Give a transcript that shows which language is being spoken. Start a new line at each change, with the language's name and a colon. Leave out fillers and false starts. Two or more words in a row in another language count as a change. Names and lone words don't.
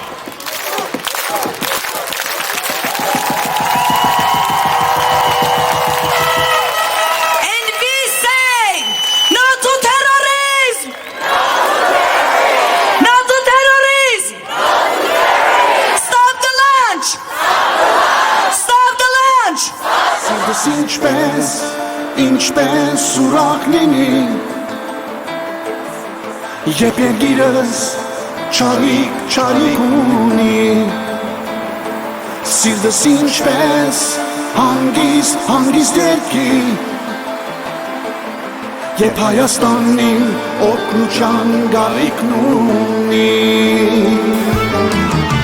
English: And we say, no to terrorism! No to terrorism! Stop the launch! Stop the launch!
Armenian: Սիրտս ինչպես ուրախ լինի Երբ երգիրս չարիք ունի Սիրտս ինչպես հանգիստ երգի Երբ Հայաստանին օգնության գարիքն ունի